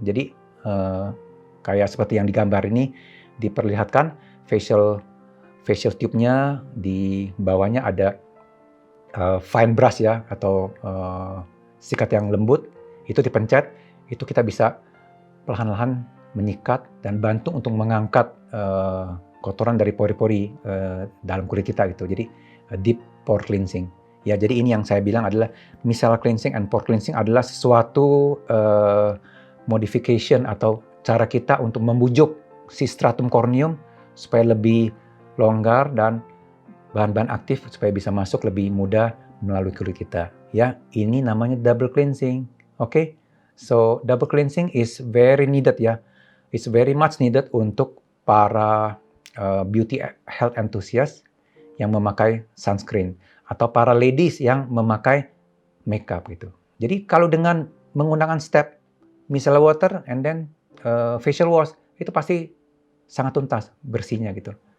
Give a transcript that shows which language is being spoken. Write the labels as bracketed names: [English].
[Indonesian] Jadi kayak seperti yang digambar ini diperlihatkan facial tube-nya, di bawahnya ada fine brush ya, atau sikat yang lembut. Itu dipencet, itu kita bisa perlahan-lahan menyikat dan bantu untuk mengangkat kotoran dari pori-pori dalam kulit kita gitu. Jadi deep pore cleansing. Ya, jadi ini yang saya bilang adalah micellar cleansing and pore cleansing adalah sesuatu modification atau cara kita untuk membujuk si stratum corneum supaya lebih longgar dan bahan-bahan aktif supaya bisa masuk lebih mudah melalui kulit kita. Ya, ini namanya double cleansing. Oke? [English] So, double cleansing is very needed [Indonesian] ya. [English] It's very much needed [Indonesian] untuk para beauty health enthusiast yang memakai sunscreen atau para ladies yang memakai makeup gitu. Jadi kalau dengan menggunakan step micellar water [English] and then [Indonesian] facial wash, itu pasti sangat tuntas bersihnya gitu.